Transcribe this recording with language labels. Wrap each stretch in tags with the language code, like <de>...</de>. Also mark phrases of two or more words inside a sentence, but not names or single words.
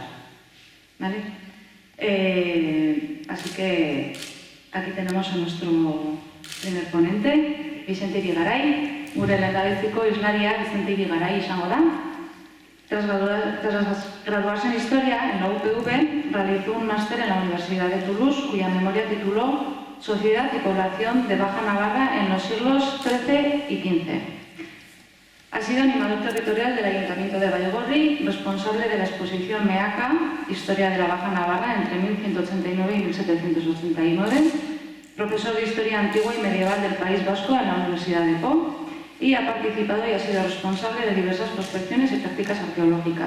<es>¿Vale? Así que aquí tenemos a nuestro primer ponente, Vicente Irigaray.</es> <eu>Gure lehendabiziko hizlaria Vicente Irigaray izango da.</eu> <es>Tras graduarse en Historia en la UPV, realizó un máster en la Universidad de Toulouse, cuya memoria tituló Sociedad y Población de Baja Navarra en los siglos XIII y XV. Ha sido animador territorial del Ayuntamiento de Vallgorri, responsable de la exposición MEACA, Historia de la Baja Navarra entre 1189 y 1789, profesor de Historia Antigua y Medieval del País Vasco en la Universidad de Po, y ha participado y ha sido responsable de diversas prospecciones y prácticas arqueológicas.</es>